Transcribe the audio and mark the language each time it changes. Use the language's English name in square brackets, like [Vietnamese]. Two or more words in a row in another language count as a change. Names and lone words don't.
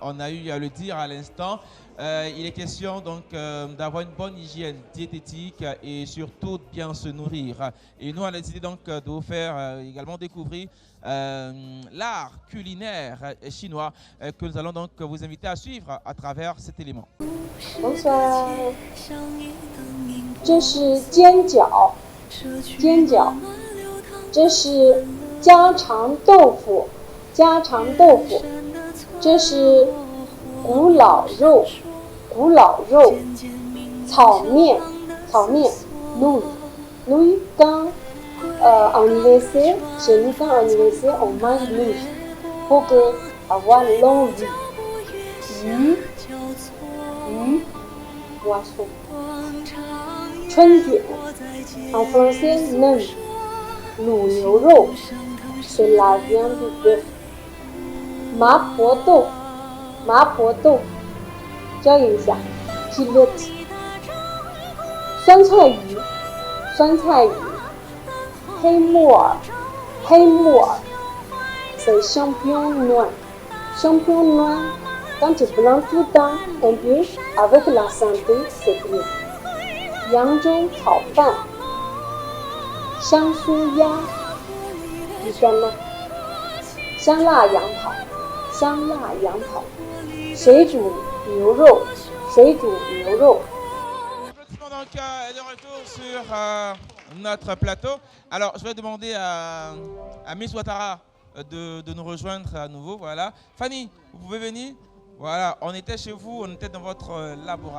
[French] On a eu à le dire à l'instant. Il est question donc d'avoir une bonne hygiène diététique et surtout de bien se nourrir. Et nous, on a décidé donc de vous faire également découvrir l'art culinaire chinois que nous allons donc vous inviter à suivre à travers cet élément. Bonsoir. [Chinese] 这是煎饺，煎饺，这是家常豆腐，家常豆腐，这是古老肉，古老肉，炒面，炒面 [French] ，nouilles quand anniversaire, chez nous quand anniversaire on mange nouilles, pour que avoir l'envie. [Chinese] 鱼， poisson. [French] 春卷 en français nem, 卤牛肉 c'est la viande de bœuf. [Chinese] 麻婆豆腐，教一下 pilote. 酸菜鱼，黑木耳 [French] c'est champignon noir. Champignon noir, quand tu blancs tout le temps, on peut, avec la santé, c'est mieux. [Chinese] 扬州炒饭，香酥鸭，你说呢？香辣羊排，水煮牛肉， [French] Donc, de retour sur notre plateau. Alors, je vais demander à Miss Ouattara de nous rejoindre à nouveau. Voilà. Fanny, vous pouvez venir? Voilà, on était chez vous, on était dans votre laboratoire.